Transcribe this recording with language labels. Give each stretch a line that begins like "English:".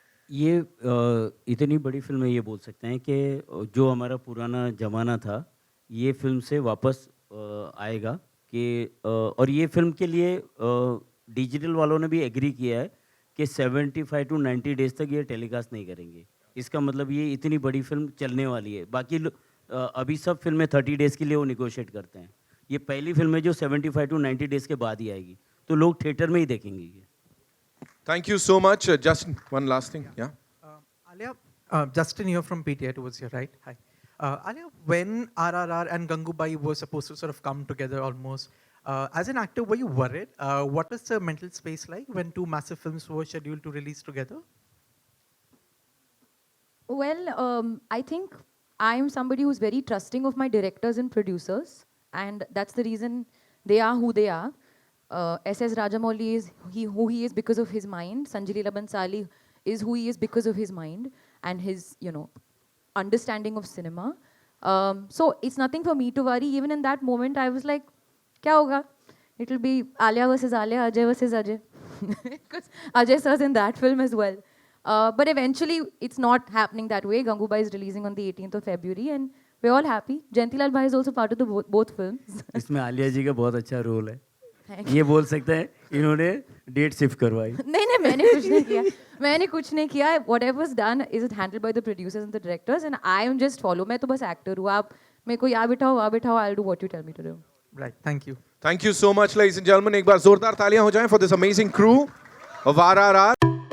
Hindi: ये इतनी बड़ी फिल्म है, ये बोल सकते हैं कि जो हमारा पुराना ज़माना था ये फिल्म से वापस आएगा कि और ये फिल्म के लिए डिजिटल वालों ने भी एग्री किया है कि 75 to 90 डेज तक ये टेलीकास्ट नहीं करेंगे। इसका मतलब ये इतनी बड़ी फिल्म चलने वाली है। बाकी अभी सब फिल्में 30 डेज़ के लिए वो निगोशिएट करते हैं, ये पहली फिल्म है जो 75 to 90 डेज़ के बाद ही आएगी, तो लोग थिएटर में ही देखेंगे ये।
English: Thank you so much. Justin, one last thing. Yeah. Alia, Justin here from PTI towards your right. Hi. Alia, when RRR and Gangubai were supposed to sort of come together almost, as an actor, were you worried? What was the mental space like when two massive films were scheduled to release together? Well, I think I'm somebody who's very trusting of my directors and producers, and that's the reason they are who they are. S.S. Rajamouli is who he is because of his mind. Sanjay Leela Bhansali is who he is because of his mind and his, understanding of cinema. So it's nothing for me to worry. Even in that moment, I was like,
Hindi: kya hoga?
English: It will be Alia versus Alia, Ajay versus Ajay. Because Ajay sir's in that film as well. But eventually, it's not happening that way. Gangubai is releasing on the 18th of February, and we're all happy. Jayantilal Bhai is also part of the both films.
Hindi: इसमें आलिया जी का बहुत अच्छा role है
English: Thank
Hindi: ये बोल सकते हैं इन्होंने डेट शिफ्ट करवाई नहीं मैंने कुछ नहीं किया
English: मैंने कुछ नहीं किया whatever's done is it handled by the producers and the directors and I am just follow
Hindi: मैं तो बस actor हूँ आप मेरे को यहाँ बिठाओ
English: I'll do what you tell me to do. Right, thank you. Thank you so much, ladies and gentlemen.
Hindi: एक बार जोरदार तालियां हो जाएं
English: for this amazing crew of RRR.